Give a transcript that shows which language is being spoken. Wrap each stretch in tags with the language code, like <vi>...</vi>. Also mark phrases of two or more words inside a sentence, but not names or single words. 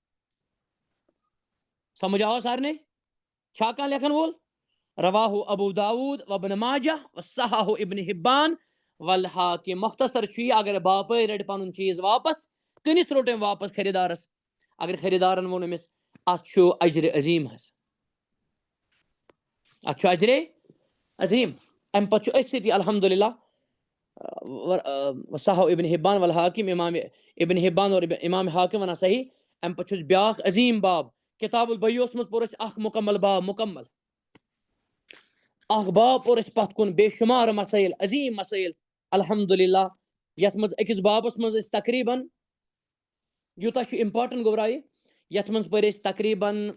<ks>سمجھ آو سارنٕے چھا کانٛہہ لیکھن وول</ks> <ar>رواہُ ابو داوٗد وابن ماجہ وصححہ ابن حبان والحاکم</ar> <ks>مختصر چھُ یہِ اگر باپٲرۍ رٹہِ پنُن چیٖز واپس کٕنِتھ روٚٹ أمۍ واپس خریٖدارس اگر خریٖدارن ووٚن أمِس اتھ چھُ اجرِ عظیٖم حظ اتھ چھُ اجرے عظیٖم امہِ پتہٕ چھُ أتھۍ سۭتی الحمدُاللہ</ks> <ar>صححہ ابن حبان والحاکم</ar> <ks>امام ابن حبان اور امام حاکم ونان صحیح امہِ پتہٕ چھُس بیٛاکھ عظیٖم باب کتاب البیعس منٛز پوٚر اَسہِ اکھ مکمل باب مکمل اکھ باب پوٚر اَسہِ پتھ کُن بے شُمار مسٲیل عظیٖم مسٲیل الحمدُاللہ یتھ منٛز أکِس بابس منٛز أسۍ تقریٖبن یوٗتاہ چھُ امپاٹنٹ گوٚبرا یتھ منٛز پٔرۍ أسۍ تقریٖبن</ks>